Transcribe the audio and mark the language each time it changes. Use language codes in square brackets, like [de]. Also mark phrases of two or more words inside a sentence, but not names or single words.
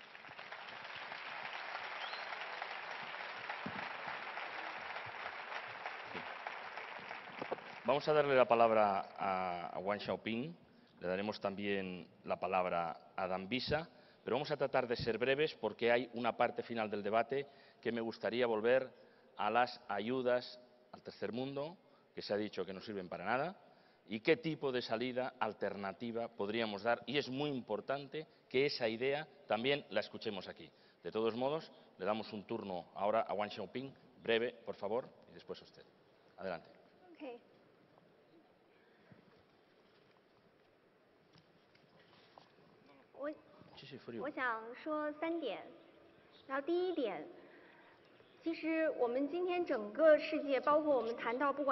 [es] Vamos a darle la palabra a Wang Xiaoping, le daremos también la palabra a Dambisa, pero vamos a tratar de ser breves porque hay una parte final del debate que me gustaría volver a las ayudas al tercer mundo, que se ha dicho que no sirven para nada, y qué tipo de salida alternativa podríamos dar. Y es muy importante que esa idea también la escuchemos aquí. De todos modos, le damos un turno ahora a Wang Xiaoping, breve, por favor, y después a usted. Adelante. Okay. [zh] 我想说3点，然后第一点，其实我们今天整个世界，包括我们谈到，不